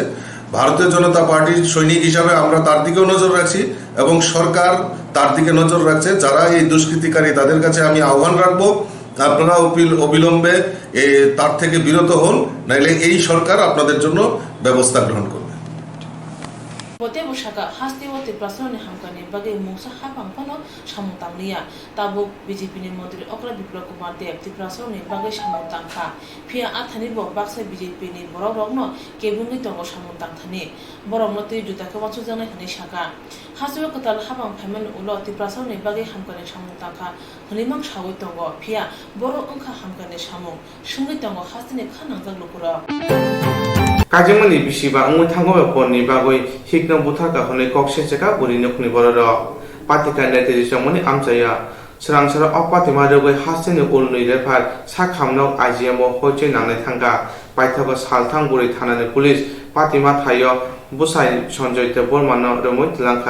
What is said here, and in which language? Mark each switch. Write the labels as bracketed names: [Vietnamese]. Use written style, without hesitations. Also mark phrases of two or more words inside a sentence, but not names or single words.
[Bangla] ভারতীয় জনতা পার্টির সৈনিক হিসাবে আমরা তার দিকেও নজর রাখছি এবং সরকার তার দিকে নজর রাখছে। যারা এই দুষ্কৃতিকারী তাদের কাছে আমি আহ্বান রাখবো, আপনারা অবিলম্বে তার থেকে বিরত হন, নাইলে এই সরকার আপনাদের জন্য ব্যবস্থা গ্রহণ করবে। [Kok Borok] Bote bushaka hasti wote prasoni hamkani bagai musa hapang kono samutang liya tabo BJP ni modri okra Biplop Kumar Dev ti prasoni bagai samutang kha phia athani bo baksa BJP ni borok rokno kebungi tongo samutang thani borok no tui juta ka wachu jana khani shaka hasiwa kotal hapang phaman ulo ti prasoni bagai hamkani samutang kha hlimang shawi tongo phia borok ongkha hamkani samung sungi tongo hastini khanang jak lukura কাজিমনি বিশিবা উমৈ থাঙ্গবে পনি বাগৈ হিকনা বুথাকা হনে ককসে চেকা বুরি নখনি বড়র পাতিকা নেতেরিসমনি আমচায়া স্রাংসার অপাতিমা রগৈ হাসেনি উলনুই রেফার সাখামনক আইজিএমও হইচে নাংনাই থাঙ্গা পাইথাগো সালথাং বুরি থানানি পুলিশ পাতিমা থাইয় বুসাই সঞ্জয়তে বর্মানো রমৈ তিলাংখা